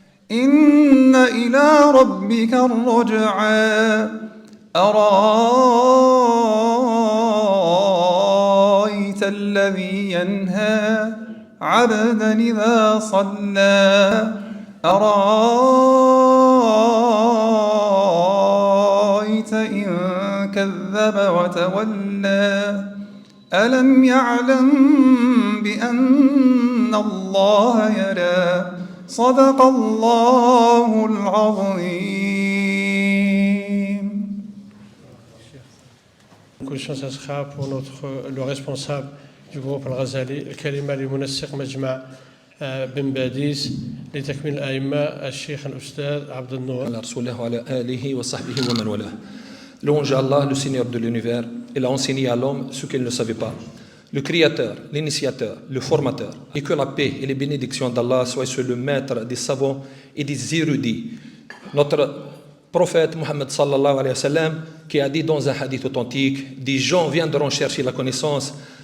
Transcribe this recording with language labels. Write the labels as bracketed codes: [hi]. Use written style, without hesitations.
[ar] إن إلى ربك الرجعى أرأيت الذي ينهى عبدا إذا صلى أرأيت إن كذب وتولى ألم يعلم بأن الله يرى صدق الله العظيم. [fr] Beaucoup de chance, ça sera pour le responsable du groupe Al-Ghazali, [ar] الكلمة لمنسق مجمع بن باديس لتكميل الأئمة الشيخ الأستاذ عبد النور. على رسوله وعلى آله وصحبه ومن والاه. [fr] Louange à Allah, le Seigneur de l'univers. Il a enseigné à l'homme ce qu'il ne savait pas. Le Créateur, l'Initiateur, le Formateur. Et que la paix et les bénédictions d'Allah soient sur le maître des savants et des érudits. Notre prophète Mohammed sallallahu alayhi wa sallam, qui a dit dans un hadith authentique, des gens viendront chercher la connaissance.